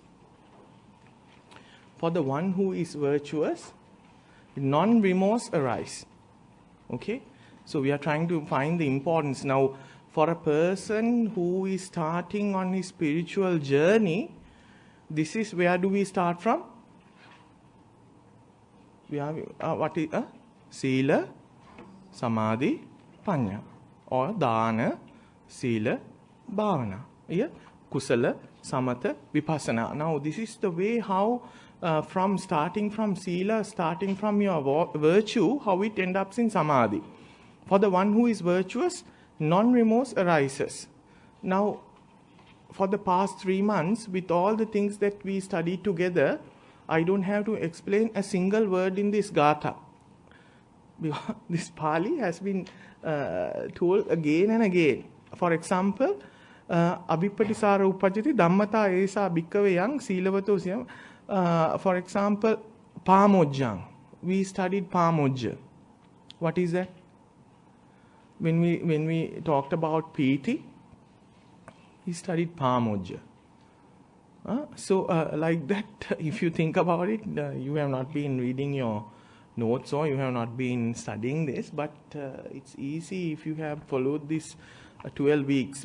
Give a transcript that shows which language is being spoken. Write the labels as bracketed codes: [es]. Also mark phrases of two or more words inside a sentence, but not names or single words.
[en] For the one who is virtuous, non-remorse arise. Okay, so we are trying to find the importance. Now, for a person who is starting on his spiritual journey, this is where do we start from? We have what is [pi] Sila, Samadhi, Panya, [en] or [pi] Dana, Sila, Bhavana. Yeah, Kusala, Samatha, Vipassana. [en] Now, this is the way how starting from Sila, starting from your virtue, how it ends up in Samadhi. For the one who is virtuous, non-remorse arises. Now, for the past 3 months, with all the things that we studied together, I don't have to explain a single word in this Gatha. This Pali has been told again and again. For example, [pi] Abhipatisara upajjati dhammata esa bhikkave yang silavato siyam. [en] For example, Pamojjang. We studied Pamojja. What is that? When we talked about Piti, we studied Pamojja. So like that, if you think about it, you have not been reading your notes or you have not been studying this, but it's easy if you have followed this 12 weeks.